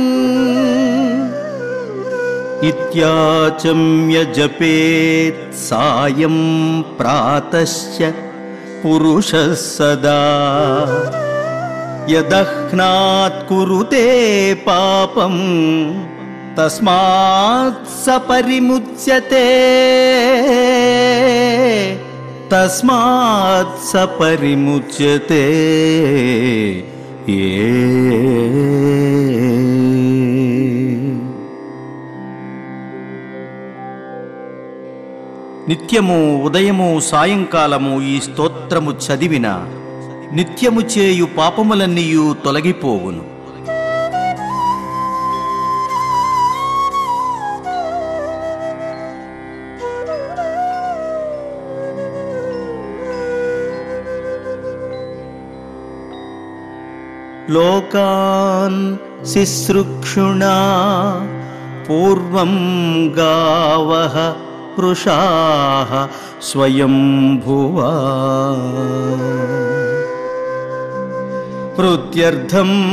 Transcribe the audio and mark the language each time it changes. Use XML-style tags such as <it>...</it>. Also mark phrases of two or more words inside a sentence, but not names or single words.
<sa>इत्याचम्य जपेत् सायं प्रातश्च पुरुषः सदा यदह्नात् कुरुते पापं तस्मात् स परिमुच्यते तस्मात् स परिमुच्यते।</sa> <te>నిత్యము ఉదయము సాయంకాలము ఈ స్తోత్రము చదివిన నిత్యము చేయు పాపములన్నీయు తొలగిపోవును.</te> <sa>लोकान् सिसृक्षुणा पूर्वं गावः पृषाः स्वयंभुवा प्रत्यर्थं</sa>